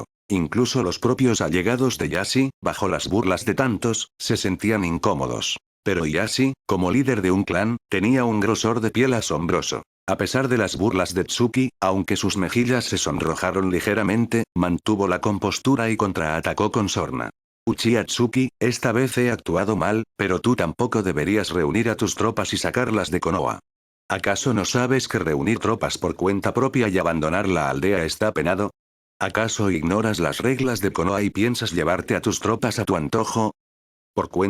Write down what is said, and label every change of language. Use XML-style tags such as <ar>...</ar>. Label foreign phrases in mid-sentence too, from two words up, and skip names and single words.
<es>Incluso los propios allegados de Yashi, bajo las burlas de tantos, se sentían incómodos. Pero Yashi, como líder de un clan, tenía un grosor de piel asombroso. A pesar de las burlas de Tsuki, aunque sus mejillas se sonrojaron ligeramente, mantuvo la compostura y contraatacó con sorna. Uchiha Tsuki, esta vez he actuado mal, pero tú tampoco deberías reunir a tus tropas y sacarlas de Konoha. ¿Acaso no sabes que reunir tropas por cuenta propia y abandonar la aldea está penado? ¿Acaso ignoras las reglas de Konoha y piensas llevarte a tus tropas a tu antojo? ¿Por cuenta propia?</es>